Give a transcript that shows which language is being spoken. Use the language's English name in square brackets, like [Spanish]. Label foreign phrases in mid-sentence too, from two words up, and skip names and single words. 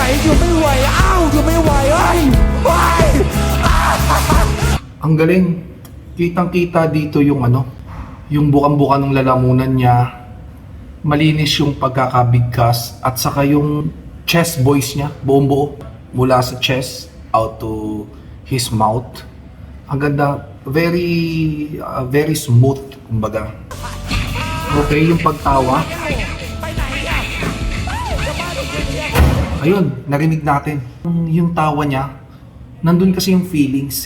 [Thai] อยู่ไม่ไหวอ้าวอยู่ไม่ไหวเอ้ย [Filipino] Ang galing. Kitang-kita dito yung yung bukang-buka ng lalamunan niya. Malinis yung pagkakabigkas at saka yung chest voice niya, buong-buo. Mula sa [English] chest out to his mouth. [Filipino] Ang ganda, [English] very smooth, [Filipino] kumbaga. Okay, yung pagtawa. Ayun, narinig natin. Yung tawa niya, nandun kasi yung feelings.